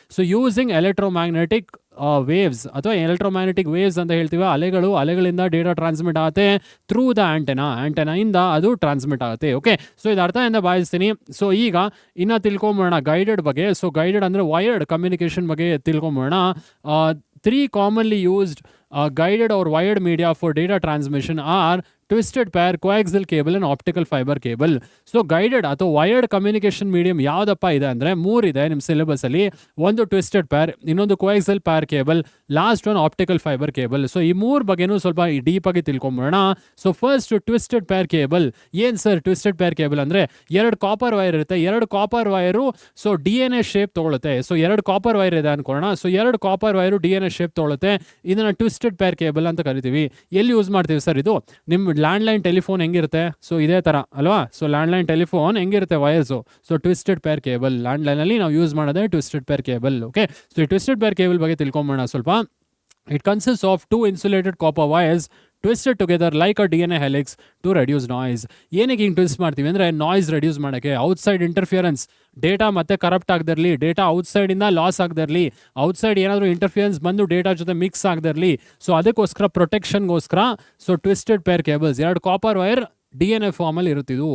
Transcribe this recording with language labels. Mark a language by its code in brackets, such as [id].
[en] so using electromagnetic waves ಅಥವಾ electromagnetic waves [kn] ಅಂತ ಹೇಳ್ತೀವಿ. ಅಲೆಗಳಿಂದ ಡೇಟಾ ಟ್ರಾನ್ಸ್ಮಿಟ್ ಆಗುತ್ತೆ ಥ್ರೂ ದ ಆಂಟೆನಾ ಇಂದ ಅದು ಟ್ರಾನ್ಸ್ಮಿಟ್ ಆಗುತ್ತೆ. ಓಕೆ, ಸೊ ಇದು ಅರ್ಥ ಎಂದು ಭಾವಿಸ್ತೀನಿ. ಸೊ ಈಗ ಇನ್ನು ತಿಳ್ಕೊಂಬೋಣ ಗೈಡೆಡ್ ಬಗ್ಗೆ. ಸೊ ಗೈಡೆಡ್ ಅಂದರೆ ವೈರ್ಡ್ ಕಮ್ಯುನಿಕೇಶನ್ ಬಗ್ಗೆ ತಿಳ್ಕೊಂಬೋಣ. [en] 3 commonly used guided or wired media for data transmission are twisted pair, coaxial cable and optical fiber cable. [kn] So guided ಅಥವಾ ವೈರ್ಡ್ ಕಮ್ಯುನಿಕೇಶನ್ ಮೀಡಿಯಂ ಯಾವುದಪ್ಪ ಇದೆ ಅಂದರೆ 3 ಇದೆ ನಿಮ್ಮ ಸಿಲೆಬಸ್ ಅಲ್ಲಿ. ಒಂದು ಟ್ವಿಸ್ಟೆಡ್ ಪೇರ್, ಇನ್ನೊಂದು ಕೋಯಾಕ್ಸಿಯಲ್ peer cable, last one optical fibre cable. So ಈ 3 ಬಗ್ಗೆನೂ ಸ್ವಲ್ಪ ಡೀಪ್ ಆಗಿ ತಿಳ್ಕೊಂಬೋಣ. So first twisted peer cable. ಏನು ಸರ್ ಟ್ವಿಸ್ಟೆಡ್ ಪೇರ್ ಕೇಬಲ್ ಅಂದರೆ, 2 ಕಾಪರ್ ವೈರ್ ಇರುತ್ತೆ. 2 copper wire so DNA shape ತೊಗೊಳುತ್ತೆ. So 2 copper wire ಇದೆ ಅನ್ಕೋಣ. So 2 copper wire DNA shape ತೊಗೊಳುತ್ತೆ. ಇದನ್ನ twisted peer cable ಅಂತ ಕರಿತೀವಿ. ಎಲ್ಲಿ ಯೂಸ್ ಮಾಡ್ತೀವಿ ಸರ್ ಇದು? ನಿಮ್ಮ ಲ್ಯಾಂಡ್ಲೈನ್ ಟೆಲಿಫೋನ್ ಹೆಂಗಿರುತ್ತೆ, ಸೊ ಇದೇ ಥರ ಅಲ್ವಾ? ಸೊ ಲ್ಯಾಂಡ್ಲೈನ್ ಟೆಲಿಫೋನ್ ಹೆಂಗಿರುತ್ತೆ wires, so twisted peer cable ಲ್ಯಾಂಡ್ಲೈನಲ್ಲಿ ನಾವು ಯೂಸ್ ಮಾಡೋದೇ twisted peer cable. Okay, so ಈ ಟ್ವಿಸ್ಟೆಡ್ ಪೇರ್ ಕೇಬಲ್ ಬಗ್ಗೆ ತಿಳ್ಕೊಂಬೋಣ ಸ್ವಲ್ಪ. [en] It consist of 2 insulated copper wires twisted together like a DNA helix to reduce noise. [kn] ಏನಕ್ಕೆ ಹಿಂಗೆ twist ಮಾಡ್ತೀವಿ ಅಂದರೆ ನಾಯ್ಸ್ ರೆಡ್ಯೂಸ್ ಮಾಡೋಕ್ಕೆ, ಔಟ್ಸೈಡ್ ಇಂಟರ್ಫಿಯರೆನ್ಸ್, ಡೇಟಾ ಮತ್ತೆ ಕರಪ್ಟ್ ಆಗದಿರಲಿ, ಡೇಟಾ ಔಟ್ಸೈಡಿಂದ ಲಾಸ್ ಆಗದಿರಲಿ, ಔಟ್ಸೈಡ್ ಏನಾದರೂ ಇಂಟರ್ಫಿಯರೆನ್ಸ್ ಬಂದು ಡೇಟಾ ಜೊತೆ ಮಿಕ್ಸ್ ಆಗದಿರಲಿ. ಸೊ ಅದಕ್ಕೋಸ್ಕರ ಪ್ರೊಟೆಕ್ಷನ್ಗೋಸ್ಕರ so twisted peer cables, 2 copper wire DNA ಫಾರ್ಮಲ್ಲಿ ಇರುತ್ತಿದ್ದು.